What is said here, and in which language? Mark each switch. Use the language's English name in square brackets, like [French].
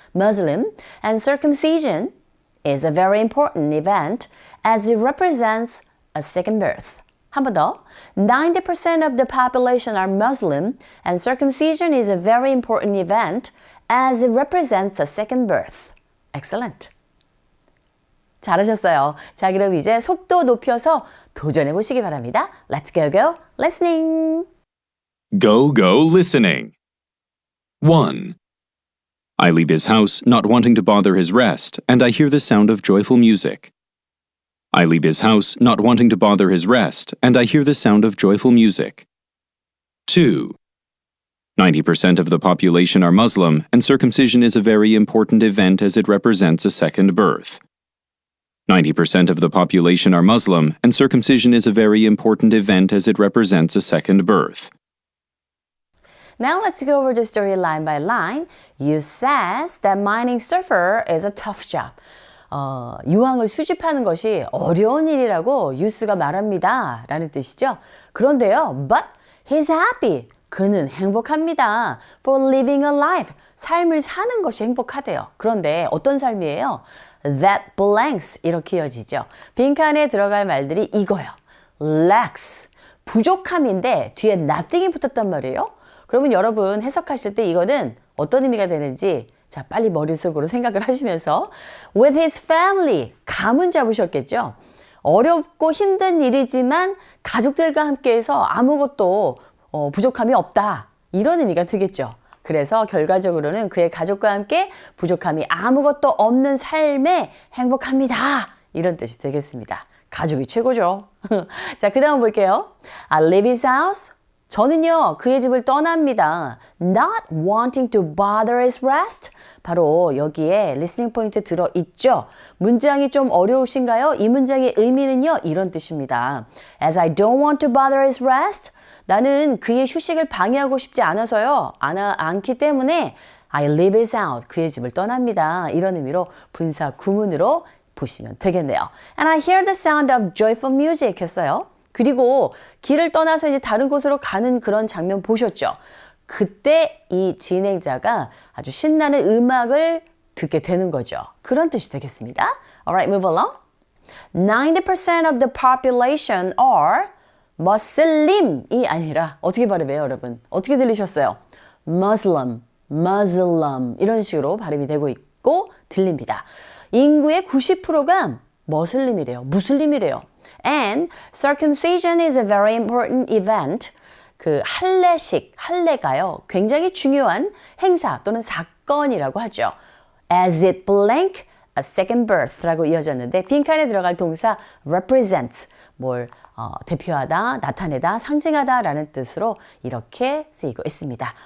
[English] Muslim and circumcision is a very important event as it represents a second birth. [Korean] 한 번 더. [English] 90% of the population are Muslim and circumcision is a very important event as it represents a second birth. Excellent. [Korean] 잘하셨어요. 자, 그럼 이제 속도 높여서 도전해 보시기 바랍니다. [English] Let's go listening. Go listening. 1. I leave his house not wanting to bother his rest, and I hear the sound of joyful music. I leave his house not wanting to bother his rest, and I hear the sound of joyful music. 2. 90% of the population are Muslim, and circumcision is a very important event as it represents a second birth. 90% of the population are Muslim, and circumcision is a very important event as it represents a second birth. Now let's go over the story line by line. You says that mining surfer is a tough job. [Korean] 유황을 수집하는 것이 어려운 일이라고 유스가 말합니다. 라는 뜻이죠. 그런데요, but he's happy. 그는 행복합니다. [English] For living a life. [Korean] 삶을 사는 것이 행복하대요. 그런데 어떤 삶이에요? [English] That blanks [Korean] 이렇게 이어지죠. 빈칸에 들어갈 말들이 이거예요. [English] lacks. [Korean] 부족함인데 뒤에 nothing이 붙었단 말이에요. 그러면 여러분 해석하실 때 이거는 어떤 의미가 되는지 자, 빨리 머릿속으로 생각을 하시면서 [English] with his family, [Korean] 감은 잡으셨겠죠? 어렵고 힘든 일이지만 가족들과 함께해서 아무것도 부족함이 없다. 이런 의미가 되겠죠. 그래서 결과적으로는 그의 가족과 함께 부족함이 아무것도 없는 삶에 행복합니다. 이런 뜻이 되겠습니다. 가족이 최고죠. 자, 그 다음 볼게요. [English] I leave his house. [Korean] 저는요, 그의 집을 떠납니다. [English] Not wanting to bother his rest. [Korean] 바로 여기에 리스닝 포인트 들어있죠. 문장이 좀 어려우신가요? 이 문장의 의미는요, 이런 뜻입니다. [English] As I don't want to bother his rest. [Korean] 나는 그의 휴식을 방해하고 싶지 않아서요. 않기 때문에 [English] I leave his house. [Korean] 그의 집을 떠납니다. 이런 의미로 분사 구문으로 보시면 되겠네요. [English] And I hear the sound of joyful music [Korean] 했어요. 그리고 길을 떠나서 이제 다른 곳으로 가는 그런 장면 보셨죠? 그때 이 진행자가 아주 신나는 음악을 듣게 되는 거죠. 그런 뜻이 되겠습니다. [English] Alright, move along. 90% of the population are Muslim이 아니라 [Korean] 어떻게 발음해요, 여러분? 어떻게 들리셨어요? Muslim 이런 식으로 발음이 되고 있고 들립니다. 인구의 90%가 무슬림이래요. [English] And circumcision is a very important event. [Korean] 그 할례가요. 굉장히 중요한 행사 또는 사건이라고 하죠. [English] As it blank a second birth [Korean] 라고 이어졌는데 빈칸에 들어갈 동사 represents 뭘 대표하다, 나타내다, 상징하다 라는 뜻으로 이렇게 쓰이고 있습니다.